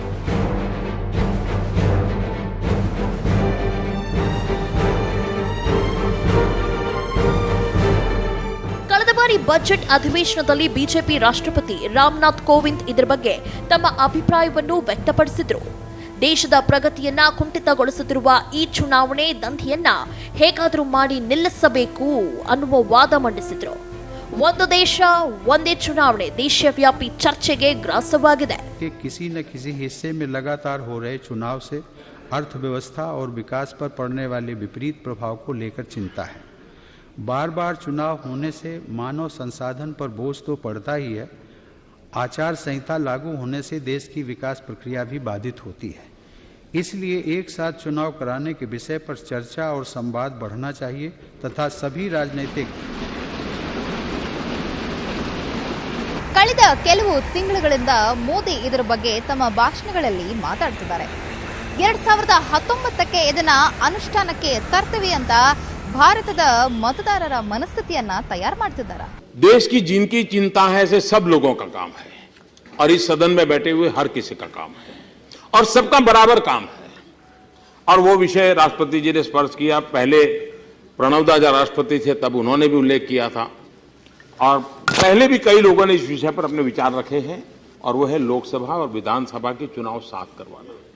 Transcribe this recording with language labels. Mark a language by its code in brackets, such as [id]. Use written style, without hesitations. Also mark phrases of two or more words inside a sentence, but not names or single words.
[kn] ಕಳೆದ ಬಾರಿ ಬಜೆಟ್ ಅಧಿವೇಶನದಲ್ಲಿ ಬಿಜೆಪಿ ರಾಷ್ಟ್ರಪತಿ ರಾಮನಾಥ್ ಕೋವಿಂದ್ ಇದರ ಬಗ್ಗೆ ತಮ್ಮ ಅಭಿಪ್ರಾಯವನ್ನು ವ್ಯಕ್ತಪಡಿಸಿದ್ರು. ದೇಶದ ಪ್ರಗತಿಯನ್ನ ಕುಂಠಿತಗೊಳಿಸುತ್ತಿರುವ ಈ ಚುನಾವಣೆ ದಂಧೆಯನ್ನ ಹೇಗಾದರೂ ಮಾಡಿ ನಿಲ್ಲಿಸಬೇಕು ಅನ್ನುವ ವಾದ ಮಂಡಿಸಿದ್ರು. ಒಂದು ದೇಶ ಒಂದೇ ಚುನಾವಣೆ ದೇಶವ್ಯಾಪಿ ಚರ್ಚೆಗೆ ಗ್ರಾಸವಾಗಿದೆ. [hi] किसी न किसी हिस्से में लगातार हो रहे चुनाव से अर्थव्यवस्था और विकास पर पड़ने वाले विपरीत प्रभाव को लेकर चिंता है. बार बार चुनाव होने से मानव संसाधन पर बोझ तो पड़ता ही है. आचार संहिता लागू होने से देश की विकास प्रक्रिया भी बाधित होती है. इसलिए एक साथ चुनाव कराने के विषय पर चर्चा और संवाद बढ़ना चाहिए तथा सभी राजनीतिक [kn] ಕಳೆದ ಕೆಲವು ತಿಂಗಳುಗಳಿಂದ ಮೋದಿ ಇದರ ಬಗ್ಗೆ ತಮ್ಮ ಭಾಷಣಗಳಲ್ಲಿ ಮಾತಾಡ್ತಿದ್ದಾರೆ. 2019ಕ್ಕೆ ಇದನ್ನ ಅನುಷ್ಠಾನಕ್ಕೆ ತರ್ತೀವಿ ಅಂತ ಭಾರತದ मतदारರ ಮನಸ್ಥಿತಿಯನ್ನ ತಯಾರು ಮಾಡ್ತಿದ್ದಾರೆ. [hi] देश की जिनकी चिंता है से सब लोगों का काम है और इस सदन में बैठे हुए हर किसी का काम है और सबका बराबर काम है. और वो विषय राष्ट्रपति जी ने स्पर्श किया. पहले प्रणब दा राष्ट्रपति थे तब उन्होंने भी उल्लेख किया था और पहले भी कई लोगों ने इस विषय पर अपने विचार रखे हैं और वो है लोकसभा और विधानसभा के चुनाव साथ करवाना.